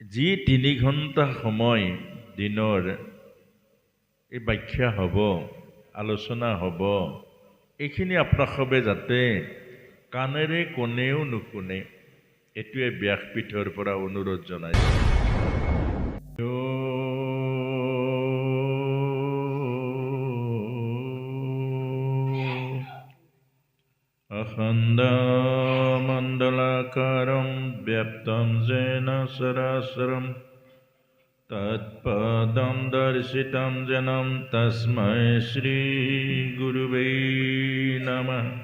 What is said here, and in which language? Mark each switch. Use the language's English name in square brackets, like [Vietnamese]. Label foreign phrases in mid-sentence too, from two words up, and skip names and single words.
[Assamese] যি 3 ঘণ্টা সময় দিনৰ এই ব্যাখ্যা হ'ব, আলোচনা হ'ব, এইখিনি আপোনালোকে যাতে কাণেৰে কোনেও নুশুনে, এইটোৱে ব্যাসপীঠৰ পৰা অনুৰোধ জনাইছোঁ। [Sanskrit] अखण्डमण्डलाकारं व्याप्तं येन चराचरं तत्पदं दर्शितं येन तस्मै श्रीगुरुवे नमः।